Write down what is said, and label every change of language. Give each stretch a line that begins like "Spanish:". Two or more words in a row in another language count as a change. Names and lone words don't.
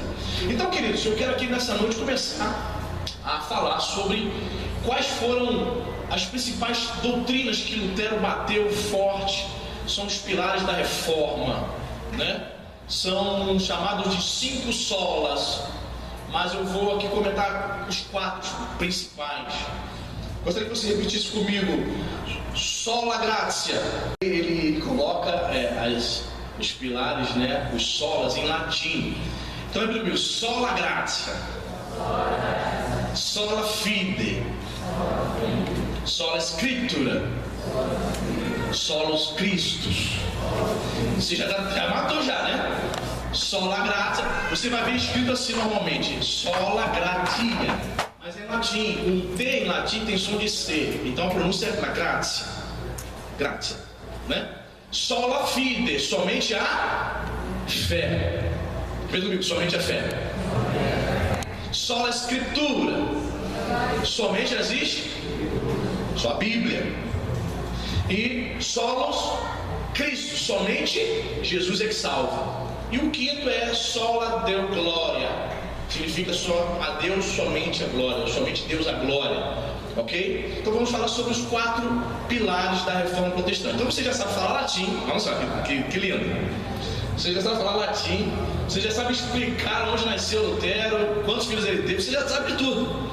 Portuguese: Então, queridos, eu quero aqui nessa noite começar a falar sobre quais foram as principais doutrinas que Lutero bateu forte, são os pilares da reforma, né? São chamados de 5 solas, mas eu vou aqui comentar os 4 principais. Gostaria que você repetisse comigo:
Latin: sola gratia.
Portuguese: Ele coloca os pilares, né, os solas em latim. Então é primeiro,
Latin: sola gratia, sola fide, sola scriptura, solos Christus.
Portuguese: Você já matou já, né?
Latin: Sola gratia,
Portuguese: você vai ver escrito assim normalmente,
Latin: sola gratia,
Portuguese: mas é em latim. O T em latim tem som de C, então a pronúncia é gratia, gratia, né?
Latin: Sola fide,
Portuguese: somente a fé. Repita comigo, somente a fé.
Latin: Sola escritura,
Portuguese: somente existe só a Bíblia. E
Latin: solos Cristo,
Portuguese: somente Jesus é que salva. E o quinto é
Latin: sola deo glória,
Portuguese: significa só a Deus somente a glória, somente Deus a glória, ok? Então vamos falar sobre os 4 pilares da reforma protestante. Então você já sabe falar latim, olha só que lindo. Você já sabe falar latim, você já sabe explicar onde nasceu Lutero, quantos filhos ele teve, você já sabe de tudo.